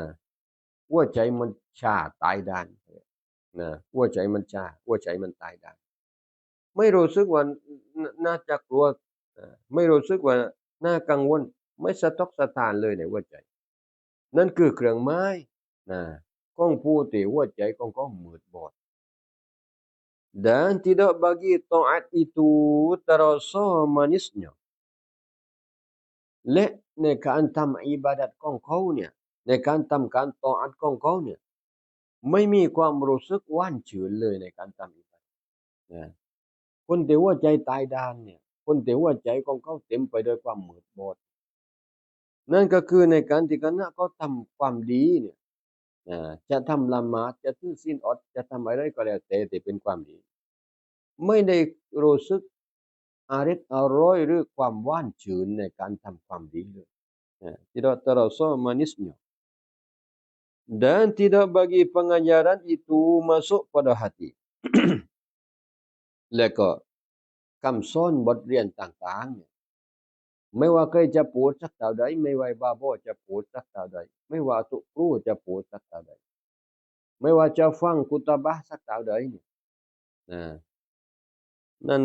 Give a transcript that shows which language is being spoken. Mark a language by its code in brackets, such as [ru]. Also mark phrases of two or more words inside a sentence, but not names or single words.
[th] หัวใจมันชาตายด้านนะหัวใจมันชาหัวใจมันตายด้านไม่รู้สึกว่าน่าจะกลัวไม่รู้สึกว่าน่ากังวลไม่สะทกสะท้านเลยในหัวใจนั่นคือเครื่องไม้นะของผู้ที่หัวใจของเขามืดบอด [ms] Dan tidak bagi taat itu terasa manisnya [th] และในการทำอิบาดัตของเขาเนี่ยในการทำการตออัดของเขาเนี่ยไม่มีความรู้สึกหว่านชื่น เลยในการทำอิบาดัตนะคนที่หัวใจตายด้านเนี่ยคนที่หัวใจของเขาเต็มไปด้วย ความมืดบอดนั่นก็คือในการที่คณะเขาทำความดีเนี่ยจะทำละหมาดจะถือศีลอดจะทำอะไรก็แล้วแต่ที่เป็นความดีไม่ได้รู้สึกอร่อยหรือความหว่านชื่นในการทำความดีเลย [ms] tidak terasa manisnya dan tidak bagi pengajaran itu masuk pada hati [th] และก็คำสอนบทเรียนต่างๆเนี่ยไม่ว่าใครจะพูดสักเท่าใดไม่ว่าบาโบจะพูดสักเท่าใดไม่ว่าตุกรูจะพูดสักเท่าใดไม่ว่าจะฟังกุตบะห์สักเท่าใดเนี่ยนะนั่น